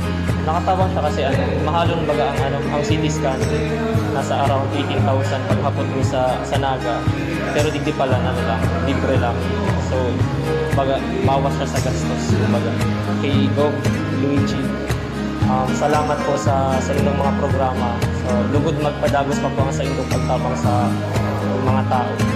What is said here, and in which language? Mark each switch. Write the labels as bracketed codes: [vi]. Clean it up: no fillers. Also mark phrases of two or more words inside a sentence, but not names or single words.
[bik] Nakatawang siya kasi mahalon baga ang CT scan nasa around 18,000 paghapon ko sa Naga. Pero digdi pala lang, libre lang. So, baga mawas siya sa gastos. Baga kay Gov Luigi, salamat po sa inyong mga programa. So, lugod magpadagos pa po sa inyong pagtabang sa mga tao.